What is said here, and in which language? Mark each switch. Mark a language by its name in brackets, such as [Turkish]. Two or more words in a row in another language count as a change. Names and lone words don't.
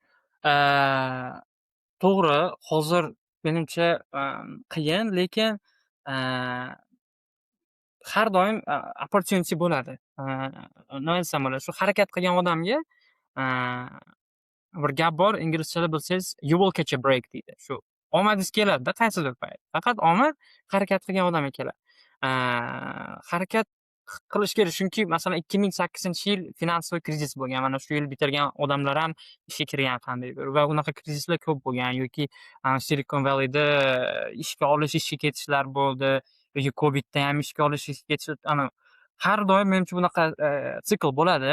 [Uzbek] To'g'ri, hozir menimcha qiyin, lekin har doim opportunity bo'ladi. Nima desam bo'ladi, shu harakat qilgan odamga bir gap bor, inglizchada bilsangiz [English] "You will catch a break" [Uzbek] deydi. Shu omadingiz keladi-da qaysidir payt. Faqat omad harakat qilgan odamga keladi. Harakat qilish kerak, chunki masalan 2008-yil finansiy krizis bo'lgan. Mana shu yil bitirgan odamlar ham ishga kirgan qandaydir va unaqa krizislar ko'p bo'lgan yoki Silicon Valley'da ishga olish, ishga ketishlar bo'ldi yoki COVIDda ham ishga olish, ishga ketish har doim menimcha bunaqa sikl bo'ladi.